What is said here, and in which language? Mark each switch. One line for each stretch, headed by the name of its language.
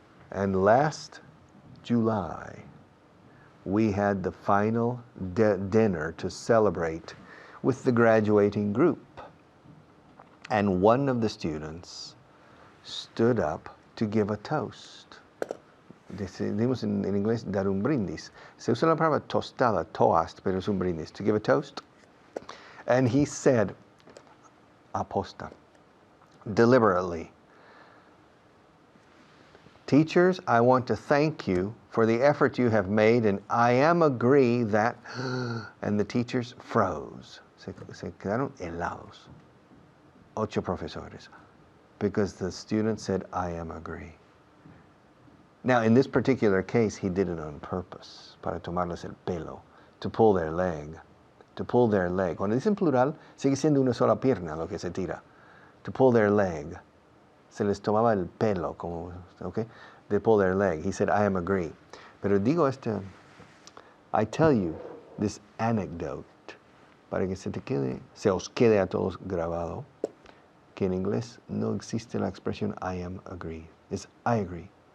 English: And last July, we had the final dinner to celebrate with the graduating group. And one of the students stood up to give a toast.
Spanish: Decimos en inglés dar un brindis. Se usa la palabra tostada,
English: toast,
Spanish: pero es un brindis,
English: to give a toast. And he said,
Spanish: aposta,
English: deliberately, teachers, I want to thank you for the effort you have made, and I am agree that, and the teachers froze.
Spanish: Se quedaron helados. 8 profesores.
English: Because the student said, I am agree. Now, in this particular case, he did it on purpose,
Spanish: para tomarles el pelo,
English: to pull their leg. To pull their leg.
Spanish: Cuando dicen plural, sigue siendo una sola pierna lo que se tira.
English: To pull their leg.
Spanish: Se les tomaba el pelo, como,
English: okay? They pull their leg. He said, I am agree.
Spanish: Pero digo
English: I tell you this anecdote,
Spanish: para que se os quede a todos grabado, que en inglés no existe la expresión
English: I am agree.
Spanish: Es
English: I agree.